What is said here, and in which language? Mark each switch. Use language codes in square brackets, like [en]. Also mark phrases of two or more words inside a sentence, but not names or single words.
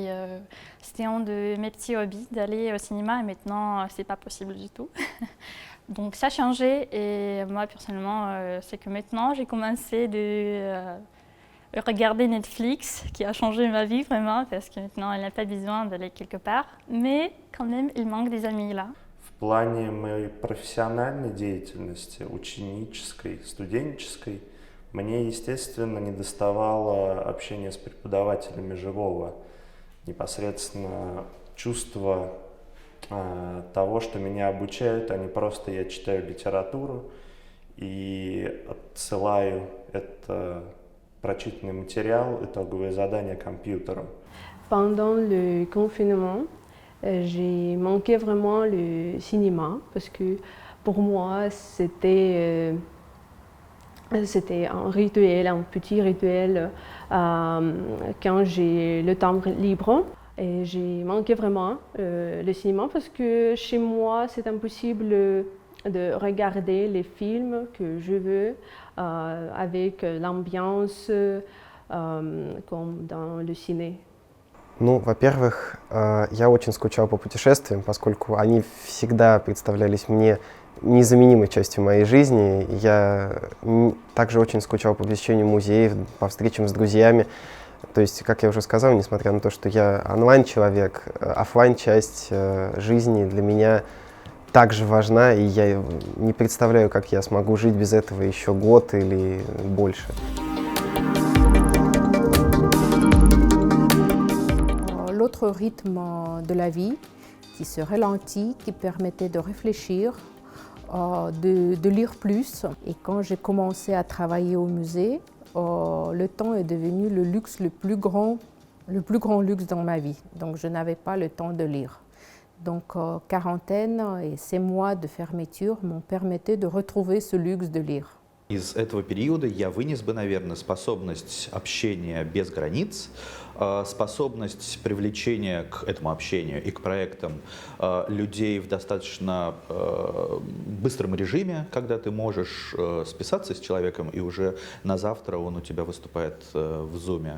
[fr] C'était un de mes petits hobbies d'aller au cinéma et maintenant, c'est pas possible du tout. Donc ça a changé et moi, personnellement, c'est que maintenant, j'ai commencé de regarder Netflix, qui a changé ma vie vraiment, parce que maintenant, elle n'a pas besoin d'aller quelque part. Mais quand même, il manque des amis là. [ru] В плане моей профессиональной деятельности, ученической, студенческой, мне, естественно, недоставало общения с преподавателями живого, непосредственно чувство того, что меня обучают, а не просто я читаю литературу и отсылаю это прочитанный материал, итоговое задание компьютеру. [fr] Pendant le confinement, j'ai manqué vraiment le cinéma parce que pour moi, c'était un rituel, un petit rituel quand j'ai le temps libre. Et j'ai manqué vraiment le cinéma parce que chez moi, c'est impossible de regarder les films que je veux avec l'ambiance comme dans le ciné. [ru] Ну, во-первых, я очень скучал по путешествиям, поскольку они всегда представлялись мне незаменимой частью моей жизни. Я также очень скучал по посещению музеев, по встречам с друзьями. То есть, как я уже сказал, несмотря на то, что я онлайн-человек, офлайн-часть жизни для меня также важна, и я не представляю, как я смогу жить без этого еще год или больше. [fr] L'autre rythme de la vie qui se ralentit, qui permettait de réfléchir, de lire plus. Et quand j'ai commencé à travailler au musée, le temps est devenu le luxe le plus grand luxe dans ma vie. Donc je n'avais pas le temps de lire. Donc quarantaine et ces mois de fermeture m'ont permis de retrouver ce luxe de lire. [ru] Из этого периода я вынес бы, наверное, способность общения без границ, способность привлечения к этому общению и к проектам людей в достаточно быстром режиме, когда ты можешь списаться с человеком, и уже на завтра он у тебя выступает в Zoom.